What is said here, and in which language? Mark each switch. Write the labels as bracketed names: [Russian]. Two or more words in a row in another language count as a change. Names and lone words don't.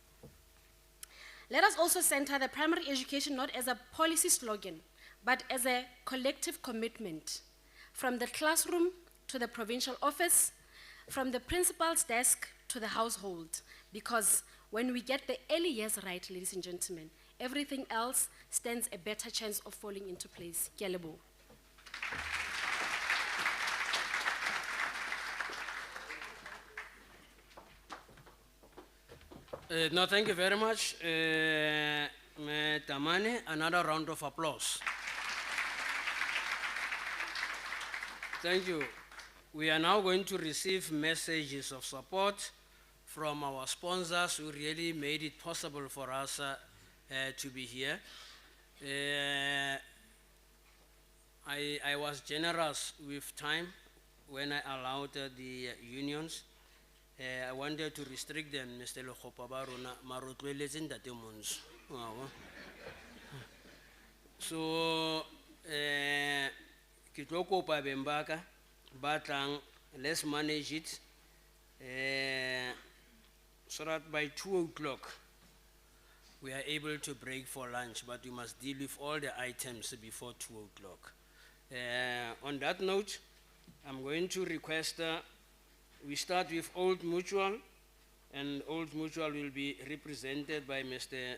[English] Let us also center the primary education not as a policy slogan, but as a collective commitment, from the classroom to the provincial office, from the principal's desk to the household, because when we get the early years right, ladies and gentlemen, everything else stands a better chance of falling into place. [Southern Sotho] Ke a leboha. [English] No, thank you very much, Tamane. Another round of applause. Thank you. We are now going to receive messages of support from our sponsors who really made it possible for us to be here. I was generous with time when I allowed the unions. I wanted to restrict them, Mr. [Southern Sotho] Lekgopa ba rona, mara o tlohelletse Ntate Montsho, wa bona. So, ke tlo kopa beng ba ka, ba tlang, [English] let's manage it so that by 2 o'clock we are able to break for lunch, but we must deal with all the items before 2 o'clock. On that note, I'm going to request we start with Old Mutual, and Old Mutual will be represented by Mr.